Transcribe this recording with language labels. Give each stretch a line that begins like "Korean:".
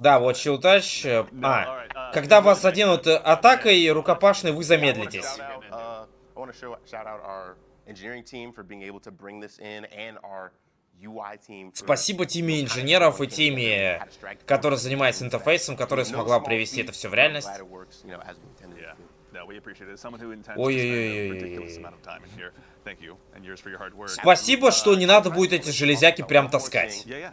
Russian: Да, вот Shield Touch. Когда вас заденут атакой рукопашной, вы замедлитесь.
English: I want to shout out our engineering team for being able to bring this in and our UI team.
Russian: Спасибо теме инженеров и теме, которая занимается интерфейсом, которая смогла привести это все в реальность.
English: Yeah. No, we appreciate it. As someone who intends to Ой-ой-ой-ой-ой. spend a ridiculous amount of time in here. Thank you, and yours for your hard work.
Russian: Спасибо, что не надо будет эти железяки прям таскать.